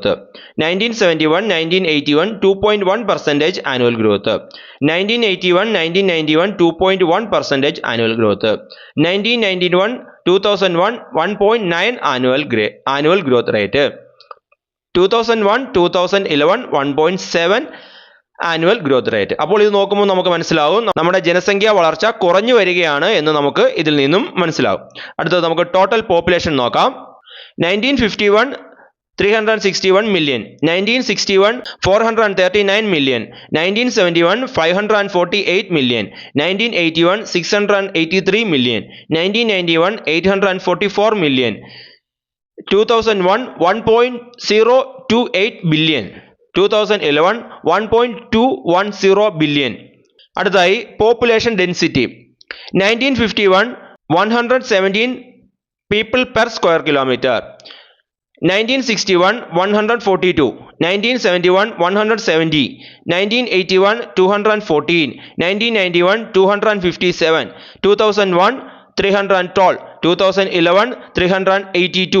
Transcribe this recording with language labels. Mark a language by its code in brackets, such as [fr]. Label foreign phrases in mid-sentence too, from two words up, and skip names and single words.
[en] 1971-1981 2.1% annual growth. 1981-1991 2.1% annual growth. 1991-2001 1.9 annual growth rate. 2001-2011 1.7 annual growth rate. [ml] അപ്പോൾ ഇത് നോക്കുമ്പോൾ നമുക്ക് മനസ്സിലാവും നമ്മുടെ ജനസംഖ്യാ വളർച്ച കുറഞ്ഞു വരികയാണ് എന്ന് നമുക്ക് ഇതിൽ നിന്നും മനസ്സിലാവും. അടുത്തത് നമുക്ക് [en] total population [ml] നോക്കാം. [en] 1951 361 million, 1961 439 million, 1971 548 million, 1981 683 million, 1991 844 million, 2001 1.028 billion, 2011 1.210 billion. [ml] അടുത്തതായി [en] population density. 1951 117 people per square kilometer. 1961 142, 1971 170, 1981 214, 1991 257, 2001 312, 2011 382.